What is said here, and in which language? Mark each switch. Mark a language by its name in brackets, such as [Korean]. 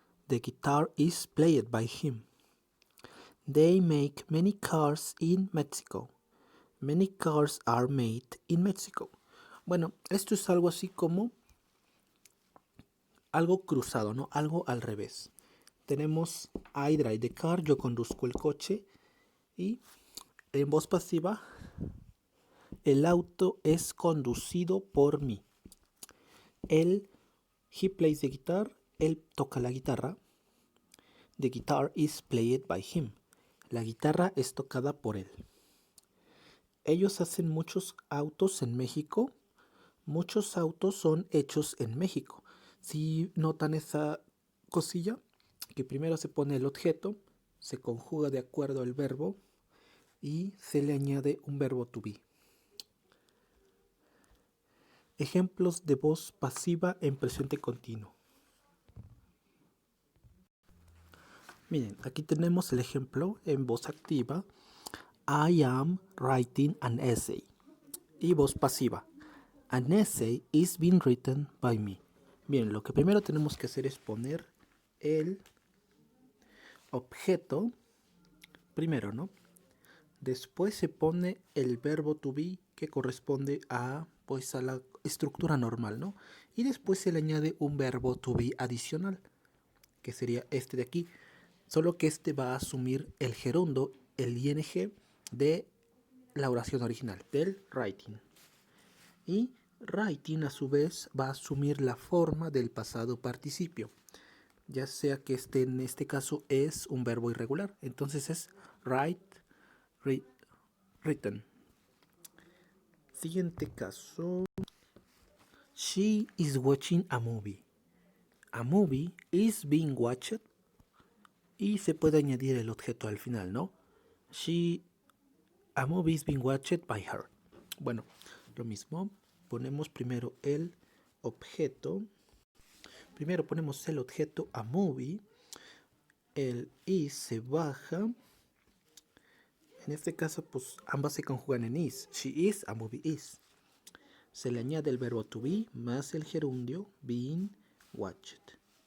[English] The guitar is played by him. They make many cars in Mexico. Many cars are made in Mexico. [Spanish] Bueno, esto es algo así como algo cruzado, ¿no? Algo al revés. Tenemos [English] I drive the car, [Spanish] yo conduzco el coche, y en voz pasiva el auto es conducido por mí. [English] He plays the guitar, [Spanish] él toca la guitarra. [English] The guitar is played by him. [Spanish] La guitarra es tocada por él. Ellos hacen muchos autos en México. Muchos autos son hechos en México. Si notan esa cosilla, que primero se pone el objeto, se conjuga de acuerdo al verbo y se le añade un verbo to be. Ejemplos de voz pasiva en presente continuo. Miren, aquí tenemos el ejemplo en voz activa. [English] I am writing an essay. [Spanish] Y voz pasiva. [English] An essay is being written by me. [Spanish] Bien, lo que primero tenemos que hacer es poner el objeto primero, ¿no? Después se pone el verbo to be que corresponde a, pues, a la estructura normal, ¿no? Y después se le añade un verbo to be adicional, que sería este de aquí. Solo que este va a asumir el gerundo, el ing de la oración original, del writing. Y writing a su vez va a asumir la forma del pasado participio, ya sea que este en este caso es un verbo irregular, entonces es written. Siguiente caso. [English] She is watching a movie. A movie is being watched. [Spanish] Y se puede añadir el objeto al final, ¿no? [English] A movie is being watched by her. [Spanish] Bueno, lo mismo. Ponemos primero el objeto. Primero ponemos el objeto a movie. El is se baja. En este caso, pues ambas se conjugan en is. [English] She is, a movie is. [Spanish] Se le añade el verbo to be más el gerundio being watched.